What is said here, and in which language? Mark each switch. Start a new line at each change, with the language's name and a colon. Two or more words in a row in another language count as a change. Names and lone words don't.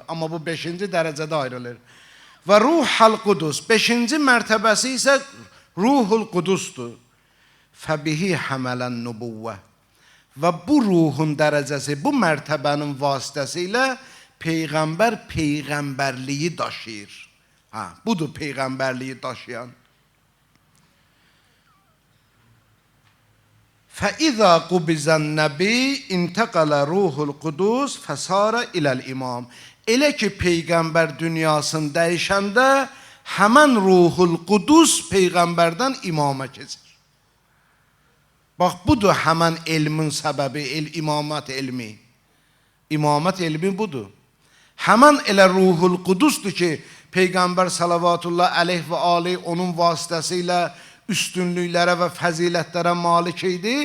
Azerbaijani: Amma bu 5-ci dərəcədə ayrılır. Və Ruhul Qudus, 5-ci mərtəbəsi isə Ruhul Qudusdur.
Arabic: فبه حمل النبوة.
Azerbaijani: Və bu ruhun dərəcəsi, bu mərtəbənin vasitəsilə Peyğəmbər peyğəmbərliyi daşıyır. Budur peyğəmbərliyi daşıyan.
Arabic: فَإِذَا قُبِزَ النَّبِي اِنْتَقَلَ رُوحُ الْقُدُسِ فَسَارَ إِلَى الْإِمَامِ.
Azerbaijani: Elə ki Peyğəmbər dünyasını dəyişəndə həmən Ruhul Qudus Peyğəmbərdən imama keçir. Bax, budur həmən elmin səbəbi, imamət elmi. İmamət elmi budur. Həmən elə Ruhul Qudusdur ki, Peyğəmbər
Arabic: صلوات الله عليه وآله
Azerbaijani: onun vasitəsilə üstünlüklərə və fəzilətlərə malik idi.